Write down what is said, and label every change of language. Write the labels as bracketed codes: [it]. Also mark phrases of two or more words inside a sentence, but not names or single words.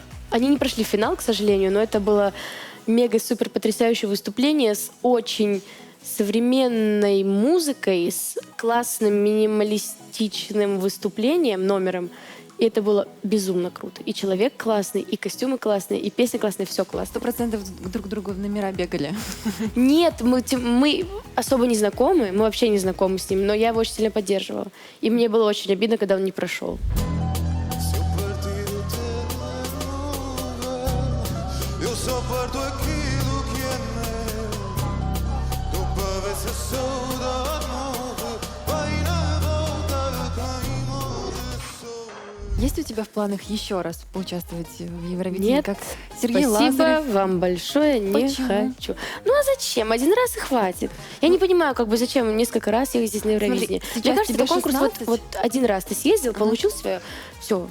[ru] Они не прошли финал, к сожалению, но это было мега-супер потрясающее выступление с очень современной музыкой, с классным минималистичным выступлением, номером. И это было безумно круто. И человек классный, и костюмы классные, и песни классные, все классно. 100% друг к другу в номера бегали. Нет, мы особо не знакомы, мы вообще не знакомы с ним, но я его очень сильно поддерживала. И мне было очень обидно, когда он не прошел. [pt] Eu só parto aquilo que é meu. Tu para ver se a saudade morre. Vai na volta de quem morre sou. [ru] Есть у тебя в планах еще раз поучаствовать в Евровидении? Нет. Как Сергей Спасибо Лазарев? вам большое, не Почему? хочу. Ну а зачем? Один раз и хватит. Я не понимаю, как бы зачем несколько раз ездить на Евровидение. сейчас Мне кажется, тебе это конкурс вот, 16? вот один раз ты съездил, получил свое, все.